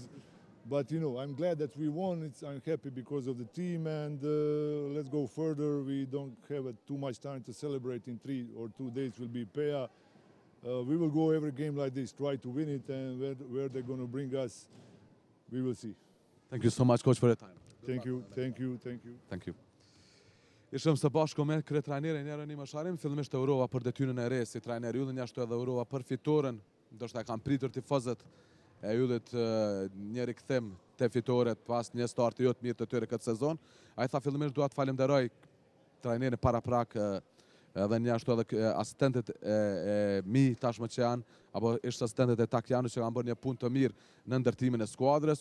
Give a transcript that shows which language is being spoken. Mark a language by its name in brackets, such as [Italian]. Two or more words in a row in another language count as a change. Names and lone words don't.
[English] But, you know, I'm glad that we won. I'm happy because of the team, and let's go further. We don't have too much time to celebrate. In 3 or 2 days will be PEA. We will go every game like this, try to win it, and where they're going to bring us, we will see. Thank you so much, coach, for your time. Thank you, thank you, thank you. Thank you. [Albanian] Ishëm së bashku me kryetrajnerin Jereni Mosharin, fillimisht e urova për detyrën e re si trajner Ylli, ashtu edhe urova për fitoren, ndoshta kanë pritur tifozët e yllit një rikthim të fitoret pas një starti jo të mirë të tyre këtë sezon. Ai tha fillimisht dua të falenderoj trajnerin paraprak edhe një ashtu edhe asistentet e mi tashmë që janë, apo ishte asistentet e Takianut që kanë bërë një punë të mirë në ndërtimin e skuadrës.